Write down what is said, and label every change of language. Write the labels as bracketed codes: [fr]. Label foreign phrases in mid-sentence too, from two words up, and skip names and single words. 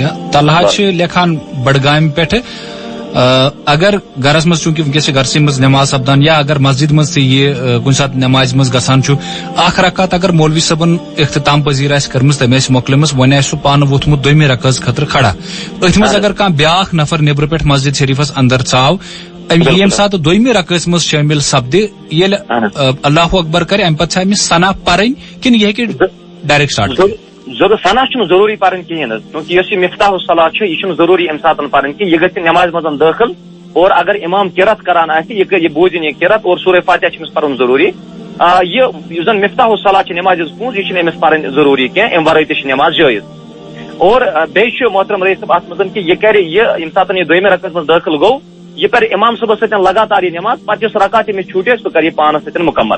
[ks] طلحہ چھِ لیکھان بڈگامہِ پٮ۪ٹھٕ، اگر گرس منٛز چوٗنٛکہِ وٕنکیٚس چھِ گرسٕے منٛز نٮ۪ماز سپدان، یا اگر مسجد منٛز تہِ یہِ کُنہِ ساتہٕ نٮ۪مازِ منٛز گژھان چھُ، اکھ رکعت اگر مولوی صٲبن اختتام پذیٖر آسہِ کٔرمٕژ، تٔمۍ آسہِ مۄکلٲمٕژ، وۄنۍ آسہِ سُہ پانہٕ ووٚتھمُت دوٚیمہِ رکعژ خٲطرٕ کھڑا، أتھۍ منٛز اگر کانٛہہ بیاکھ نفر نیبرٕ پٮ۪ٹھ مسجد شریفس اندر ژاو، ییٚمہِ ساتہٕ دوٚیمہِ رکعژ منٛز شٲمِل سپدِ، ییٚلہِ [ar] اللہ اکبر [ks] کرِ، امہِ پتہٕ چھا أمِس ثنا پرٕنۍ کِنہٕ یہِ ہیٚکہِ ڈایریکٹ سٹارٹ کٔرِتھ؟ ثنا چھُنہٕ ضروٗری پرٕنۍ کِہینۍ حظ، کیونکہِ یۄس یہِ مفتاح الصلاۃ چھِ، یہِ چھُنہٕ ضروٗری امہِ ساتہٕ پرٕنۍ کینٛہہ. یہِ گژھِ نمازِ منٛز دٲخل، اور اگر امام قرات کران آسہِ، یہِ بوٗزِنۍ یہِ قرات، اور سورہ فاتحہ چھُ أمِس پرُن ضروٗری. یُس زن مفتاح الصلاۃ چھِ نمازِ ہٕنٛز پونٛز، یہِ چھِنہٕ أمِس پرٕنۍ ضروٗری کینٛہہ، امہِ ورٲے تہِ چھِ نماز جٲیز. اور بیٚیہِ چھُ محترم رئیس صٲب اتھ منٛز کہِ یہِ کرِ ییٚمہِ ساتہٕ یہِ دوٚیمہِ رکعژ منٛز دٲخل گوٚو، یہِ کرِ امام صٲبس سۭتۍ لگاتار یہِ نماز، پتہٕ یُس رکعت أمِس چھوٗٹہِ سُہ کرِ یہِ پانس سۭتۍ مُکمل.